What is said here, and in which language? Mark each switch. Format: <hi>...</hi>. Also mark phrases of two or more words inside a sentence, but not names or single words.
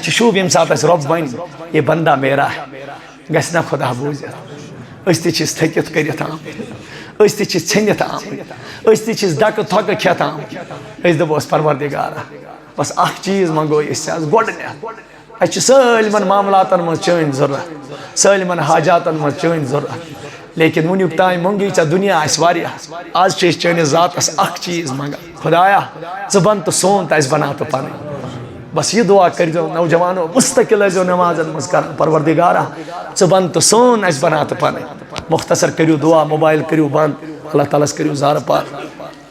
<ks>چھُ شوٗب ییٚمہِ ساتہٕ اَسہِ رۄب وَنہِ</ks> <ur>یہ بندہ میرا ہے</ur> <ks>گژھِ نا خدا بوٗزِتھ أسۍ تہِ چھِس تھٔکِتھ کٔرِتھ آمٕتۍ أسۍ تہِ چھِس ژھیٚنِتھ آمٕتۍ أسۍ تہِ چھِس ڈکہٕ تھۄکہٕ کھٮ۪تھ آمٕتۍ أسۍ دپوس پروردگارا بس اکھ چیز منگو أسۍ آز گۄڈٕنیتھ اَسہِ چھُ سٲلمن معاملاتن منٛز چٲنۍ ضوٚرتھ سٲلمن حاجاتن منٛز چٲنۍ ضوٚرتھ لیکن ونیُک تام منگی ژےٚ دُنیا آسہِ واریاہ آز چھِ أسۍ چٲنِس ذاتس اکھ چیز منگان خدایا ژٕ بن تہٕ سون تہٕ اَسہِ بناو تہٕ پنٕنۍ بس یہ دعا کٔرۍزیو نوجوانو مستقل ٲسۍزیو نمازن منٛز کران پروردگارا ژٕ بن تہٕ سون اَسہِ بناو تہٕ پنٕنۍ مختصر کٔرِو دعا موبایل کٔرِو بند اللہ تعالیٰ ہس کٔرِو زارٕ پار</ks>